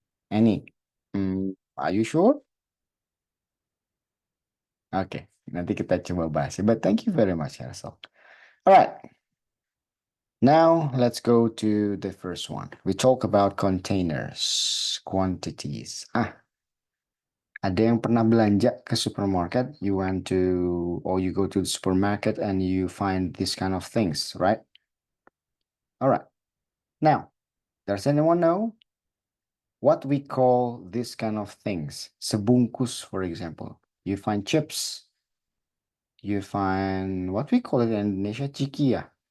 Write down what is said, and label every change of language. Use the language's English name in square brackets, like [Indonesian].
[English] Any. Are you sure? [Indonesian] Oke, nanti kita coba bahas. [English] But thank you very much, Hersel. All right. Now let's go to the first one. We talk about containers, quantities. [Indonesian] Ada yang pernah belanja ke supermarket? [English] You went to, or you go to the supermarket and you find this kind of things, right? All right. Now, does anyone know what we call this kind of things? [Indonesian] Sebungkus, [English] for example. You find chips. You find what we call it in Indonesia, ciki ya.